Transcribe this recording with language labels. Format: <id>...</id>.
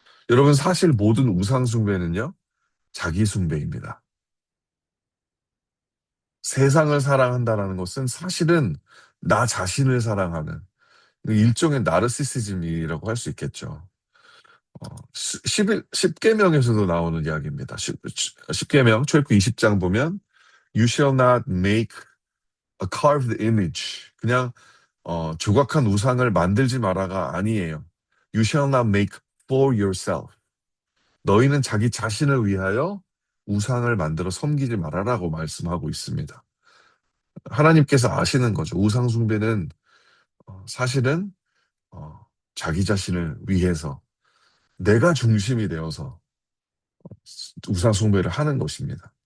<ko>여러분, 사실 모든 우상숭배는요, 자기숭배입니다. 세상을 사랑한다라는 것은 사실은 나 자신을 사랑하는 일종의 나르시시즘이라고 할 수 있겠죠. 10계명에서도 나오는 이야기입니다. 10계명, 출애굽 20장 보면</ko> <en>You shall not make a carved image.</en> <ko>그냥 조각한 우상을 만들지 마라가 아니에요.</ko> <en>You shall not make for yourself.</en> <ko>너희는 자기 자신을 위하여 우상을 만들어 섬기지 말아라고 말씀하고 있습니다. 하나님께서 아시는 거죠. 우상 숭배는 사실은 어, 자기 자신을 위해서 내가 중심이 되어서 우상 숭배를 하는 것입니다.</ko>